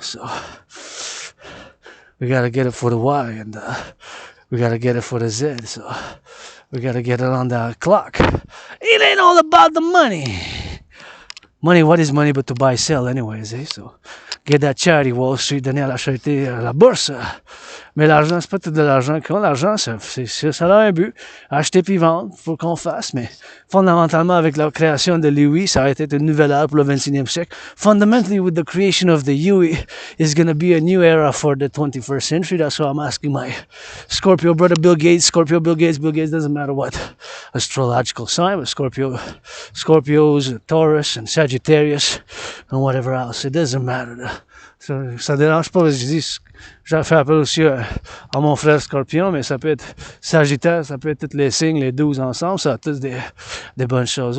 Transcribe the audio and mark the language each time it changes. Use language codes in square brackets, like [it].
[en] So we gotta get it for the Y, and we gotta get it for the Z. So we gotta get it on the clock. It ain't all about the money. Money, what is money but to buy, sell, anyways, eh? So get that charity Wall Street, [fr] donner à la charité, à la bourse. Mais l'argent, c'est pas tout de l'argent qu'on l'argent, ça a un but. Acheter puis vendre, faut qu'on fasse, mais fondamentalement, avec la création de l'UI, ça a été une nouvelle ère pour le 21e siècle. [en] Fundamentally, with the creation of the UI, is going to be a new era for the 21st century. That's why I'm asking my Scorpio brother Bill Gates, Bill Gates doesn't matter what astrological sign, but Scorpios, Taurus, and Sagittarius, and whatever else. It doesn't matter. [fr] Ça dérange pas, je dis, j'ai fait appel aussi à mon frère Scorpion, mais ça peut être Sagittaire, ça peut être tous les signes, les 12 ensemble, ça a tous des bonnes choses.